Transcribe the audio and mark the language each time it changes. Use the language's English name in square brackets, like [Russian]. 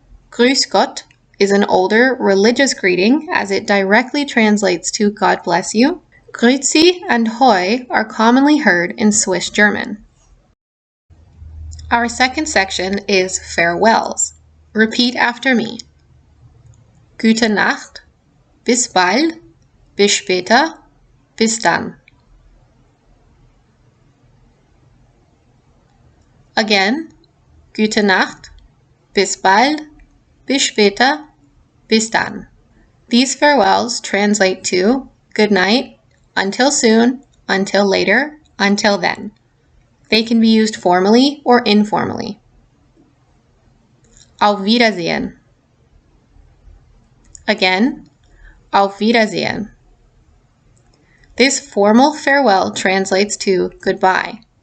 [German] Grüß Gott [English] is an older religious greeting as it directly translates to God bless you. Grüezi and hoi are commonly heard in Swiss German. Our second section is farewells. Repeat after me. [German] Gute Nacht, bis bald, bis später, bis dann. [English] Again, [German] gute Nacht, bis bald, bis später, bis dann. [English] These farewells translate to good night, until soon, until later, until then. They can be used formally or informally. [German] Auf Wiedersehen. [English] Again, [German] auf Wiedersehen. [English] This formal farewell translates to goodbye.